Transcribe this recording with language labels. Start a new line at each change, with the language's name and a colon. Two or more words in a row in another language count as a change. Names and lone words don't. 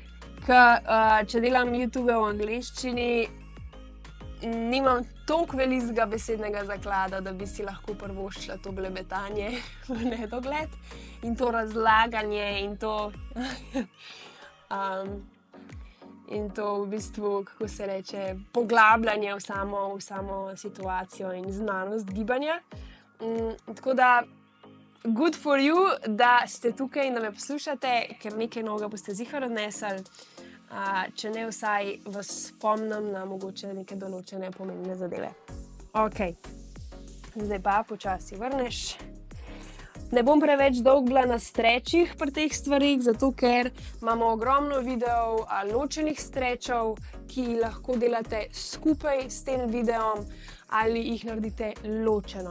Slovenian: Če delam YouTube v angleščini, nimam toliko velikega besednega zaklada, da bi si lahko privoščila to blebetanje v nedogled in to razlaganje in to v bistvu, kako se reče, poglabljanje v samo situacijo in znanost gibanja. Tako da
English: good for you,
Slovenian: da ste tukaj in da me poslušate, ker nekaj novega boste ziher odnesli. Če ne, vsaj vas spomnim na mogoče neke določene pomembne zadeve. Ok, zdaj pa počasi vrneš. Ne bom preveč dolg bila na strečih pri teh stvarih, zato ker imamo ogromno videov ločenih strečov, ki lahko delate skupaj s tem videom ali jih naredite ločeno.